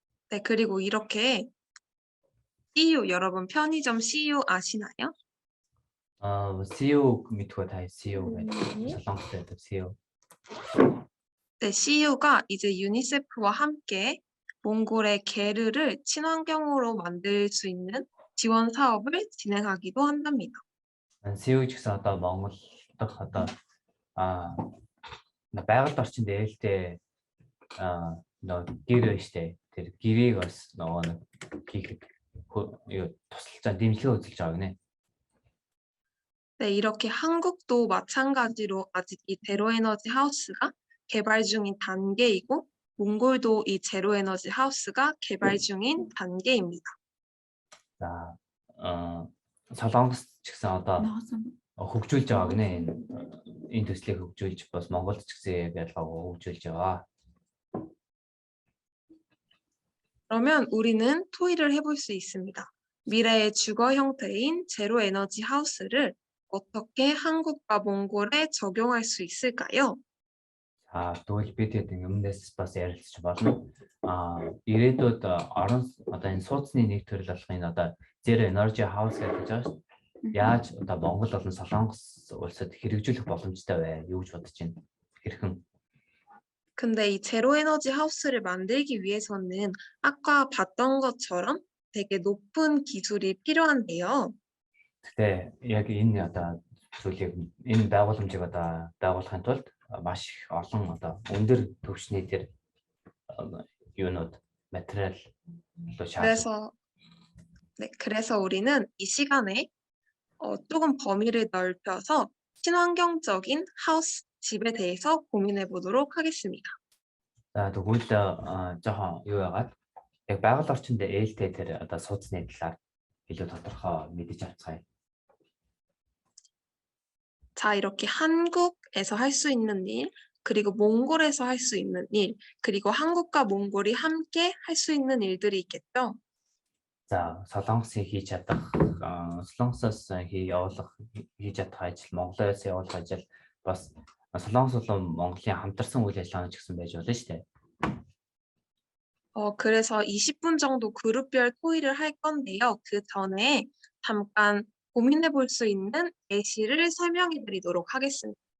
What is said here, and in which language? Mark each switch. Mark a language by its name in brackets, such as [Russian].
[Korean] 네, 그리고 이렇게 CU 여러분 편의점 CU 아시나요? [Mongolian] CEO мэдгүй та CEO гэдэг Солонгост байдаг CEO. [Korean] 네, CU가 이제 유니세프와 함께 몽골의 게르를 친환경으로 만들 수 있는 지원 사업을 진행하기도 한답니다. [Mongolian] CEO ч гэсэн одоо Монгол дахь одоо байгальд орчинд ээлтэй гэр байна штэ. Тэр гэрийг бас нэг хийхэд тусалж дэмжлэг үзүүлж байгаа гинэ. [Korean] 네, 이렇게 한국도 마찬가지로 아직 이 제로에너지 하우스가 개발 중인 단계이고 몽골도 이 제로에너지 하우스가 개발 중인 단계입니다. [Mongolian] За Солонгос ч гэсэн одоо хөгжүүлж байгаа гинэ. Энэ төслийг хөгжүүлж бас Монголд ч гэсэн ялгаагүй хөгжүүлж байгаа. [Korean] 그러면 우리는 토의를 해볼 수 있습니다. 미래의 주거 형태인 제로에너지 하우스를 어떻게 한국과 몽골에 적용할 수 있을까요? [Mongolian] За тэгвэл бид өмнөөс бас ярилцж болно. Ирээдүйд орон одоо энэ сууцны нэг төрөл болох энэ одоо Zero Energy House гэж байгаа шүү. Яаж одоо Монгол болон Солонгос улсад хэрэгжүүлэх боломжтой вэ? Юу гэж бодож байна? Хэрхэн? [Korean] 근데 이 제로에너지 하우스를 만들기 위해서는 아까 봤던 것처럼 되게 높은 기술이 필요한데요. [Mongolian] Гэтэ яг энэ одоо зүйлийг энэ байгууламжийг одоо байгуулахын тулд маш их олон одоо өндөр түвшний тэр юунууд материал шаардлагатай. [Korean] 그래서 우리는 이 시간에 조금 범위를 넓혀서 친환경적인 하우스 집에 대해서 고민해 보도록 하겠습니다. [Mongolian] За тэгвэл жоохон юу яагаад яг байгаль орчинд ээлтэй тэр одоо сууцны талаар илүү тодорхой мэдэж авцгаая. [Korean] 자, 이렇게 한국에서 할 수 있는 일, 그리고 몽골에서 할 수 있는 일, 그리고 한국과 몽골이 함께 할 수 있는 일들이 있겠죠. [Mongolian] За Солонгосын хийж чадах, Солонгосоос хийж чадах ажил, Монголоос явуулах ажил бас Солонгос болон Монголын хамтарсан үйл ажиллагаа ч гэсэн байж болно шүү дээ. [Korean] 그래서 20분 정도 그룹별 토의를 할 건데요. 그 전에 잠깐 고민해 볼 수 있는 예시를 설명해 드리도록 하겠습니다.